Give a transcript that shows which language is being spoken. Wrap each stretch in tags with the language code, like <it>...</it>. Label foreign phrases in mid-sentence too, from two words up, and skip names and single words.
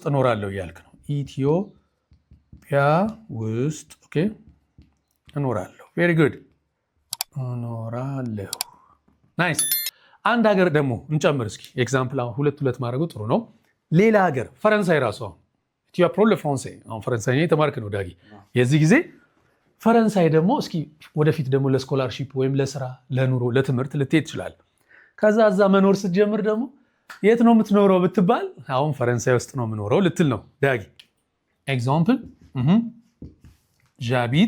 <am>እኖራለሁ እያልክ ነው። ኢትዮጵያ ውስጥ ኦኬ እኖራለሁ።</am> <en>very good</en> <am>እኖራለሁ። ናይስ። አንድ ሀገር ደግሞ እንጨምር እስኪ። ኤግዛምፕል ሁለት ማድረጉ ጥሩ ነው። ሌላ ሀገር ፈረንሳይ ራሱ</am> <fr>tu apprends le français</fr> <am>አሁን ፈረንሳይኛ የተማርክ ነው ዳጊ። የዚህ ጊዜ ፈረንሳይ ደግሞ እስኪ ወደፊት ደግሞ ለስኮላርሺፕ ወይም ለስራ ለኑሮ ለትምህርት ልትሄድ ትችላል። ከዛ እዛ መኖር ስትጀምር ደግሞ የት ነው የምትኖረው ብትባል አሁን ፈረንሳይ ውስጥ ነው የምኖረው ልትል ነው ዳጊ። ኤግዛምፕል ዣቢት</am>